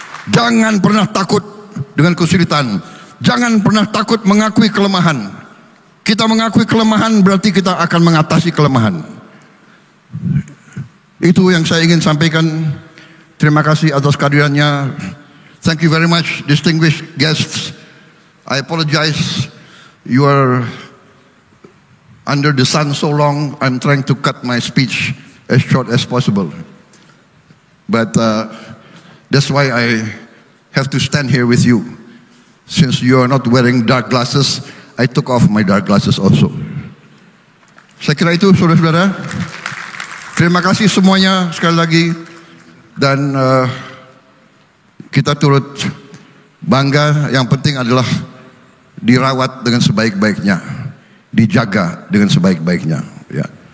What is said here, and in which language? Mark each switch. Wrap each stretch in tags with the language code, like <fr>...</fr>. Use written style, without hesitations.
<id>Jangan pernah takut dengan kesulitan. Jangan pernah takut mengakui kelemahan. Kita mengakui kelemahan berarti kita akan mengatasi kelemahan. Itu yang saya ingin sampaikan. Terima kasih atas kehadirannya.</id> <en>Thank you very much, distinguished guests. I apologize. You are under the sun so long. I'm trying to cut my speech as short as possible. But that's why I have to stand here with you. Since you are not wearing dark glasses, I took off my dark glasses also.</en> <id>Saya kira itu, saudara-saudara. Terima kasih semuanya sekali lagi. Dan kita turut bangga. Yang penting adalah dirawat dengan sebaik-baiknya, dijaga dengan sebaik-baiknya. Ya.</id>